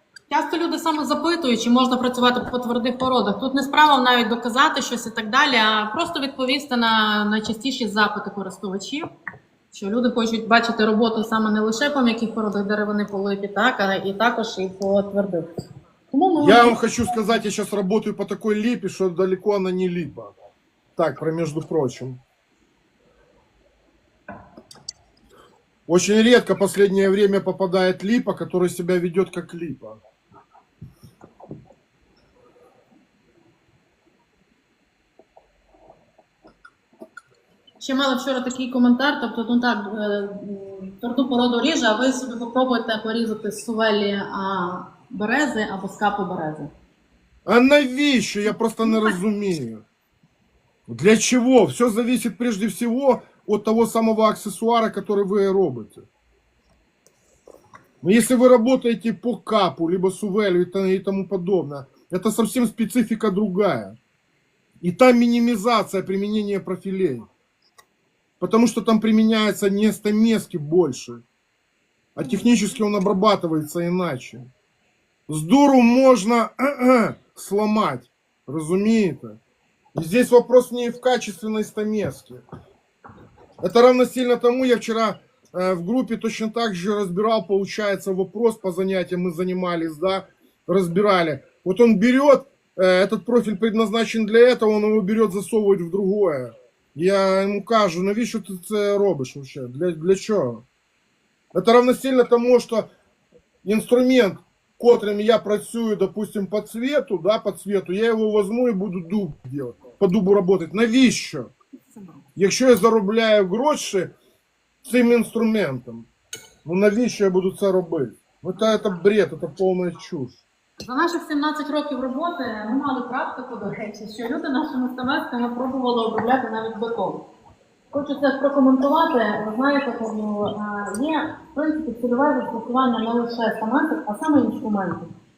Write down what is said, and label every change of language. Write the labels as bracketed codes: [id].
[uk] Часто люди саме запитують, чи можна працювати по твердих породах. Тут не справа навіть доказати щось і так далі, а просто відповісти на найчастіші запити користувачів, що люди хочуть бачити роботу саме не лише по м'яких породах деревини, по липі, так, а і також і по твердих. Тому ми... [ru] Я вам хочу сказать, я сейчас работаю по такой липе, что далеко она не липа. Так, про между прочим. Очень редко в последнее время попадает липа, которая себя ведет как липа. [uk] Ще мали вчора такий коментар, тобто, ну так, тверду породу ріже, а ви собі попробуйте порізати з сувелі берези або скапу берези. А навіщо? Я просто не розумію. [ru] Для чего? Все зависит прежде всего от того самого аксессуара, который вы робите. Но если вы работаете по капу, либо сувелю и тому подобное, это совсем специфика другая. И там минимизация применения профилей. Потому что там применяется не стамески больше, а технически он обрабатывается иначе. С дуру можно сломать, разумеете? И здесь вопрос не в качественной стамеске. Это равносильно тому, я вчера в группе точно так же разбирал, получается, вопрос по занятиям, мы занимались, да, разбирали. Вот он берет, этот профиль предназначен для этого, он его берет, засовывает в другое. [uk] Я ему кажу, навіщо ти це робиш вообще? Для чого? [ru] Это равносильно тому, что инструмент, котрым я працюю, допустим, по цвету, да, по цвету, я его возьму и буду дуб делать, по дубу работать. [uk] Навіщо? Якщо я заробляю гроші цим інструментом. Ну навіщо я буду це робити? Ну це бред, це повна чушь. За наших 17 років роботи ми мали практику, до речі, що люди нашими семестрами пробували обробляти навіть бетон. Хочу це прокоментувати. Ви знаєте, є, в принципі, цільове застосування не лише семестрів, а саме інструментів.